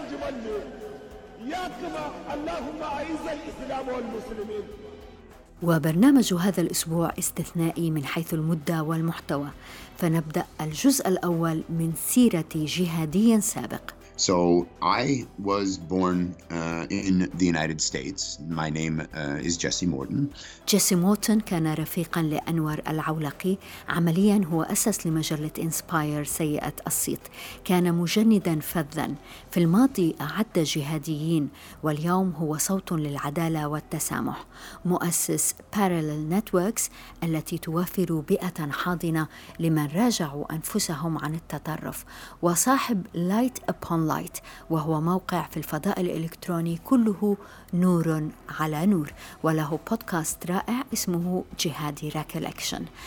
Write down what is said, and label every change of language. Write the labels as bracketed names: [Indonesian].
[Arabic] اللهم أعز الإسلام والمسلمين. وبرنامج هذا الأسبوع استثنائي من حيث المدة والمحتوى، فنبدأ الجزء الأول من سيرة جهادي سابق. [English] So I was born in the United States. My name is Jesse Morton. [Arabic] Jesse Morton كان رفيقا لأنور العولقي، عمليا هو أسس لمجلة إنسباير سيئة الصيت. كان مجندا فذا، في الماضي أعد جهاديين، واليوم هو صوت للعدالة والتسامح، مؤسس Parallel Networks التي توفر بيئة حاضنة لمن راجعوا أنفسهم عن التطرف، وصاحب Light Upon لايت، وهو موقع في الفضاء الإلكتروني كله نور على نور، وله بودكاست رائع اسمه جهادي ريكولكشن.